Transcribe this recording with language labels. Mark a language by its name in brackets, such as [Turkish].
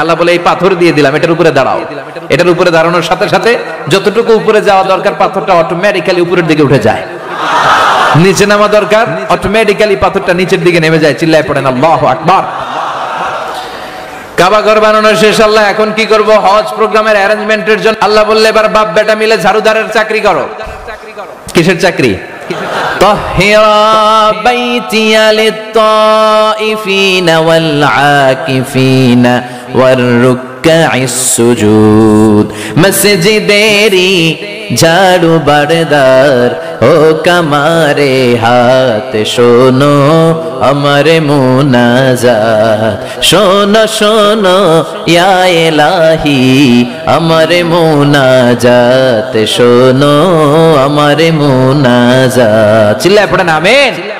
[Bangla] আল্লাহ বলে, এই পাথর দিয়ে দিলাম, এটার উপরে দাঁড়াও। এটার উপরে দাঁড়ানোর সাথে সাথে যতটুকু উপরে যাওয়া দরকার পাথরটা অটোমেটিক্যালি উপরের দিকে উঠে যায়, নিচে নামা দরকার অটোমেটিক্যালি পাথরটা নিচের দিকে নেমে যায়। চিল্লায় পড়েন আল্লাহু আকবার। কাবা ঘর বানানো শেষ। আল্লাহ এখন কি করব? হজ প্রোগ্রামের অ্যারেঞ্জমেন্টের জন্য আল্লাহ বললে, এবার বাপ বেটা মিলে ঝাড়ুদারের চাকরি করো। কিসের চাকরি? [Arabic] طهرا بيتي للطائفين والعاكفين والركع السجود। [Bangla] মসজিদেরি ঝাড়ু বারদার ও কামারে হাত, শোনো আমার মুনাজাত, শোনো শোনো ইয়া ইলাহি আমার মুনাজাত, শোনো আমার মুনাজাত। চিল্লায় পড়েন আমিন।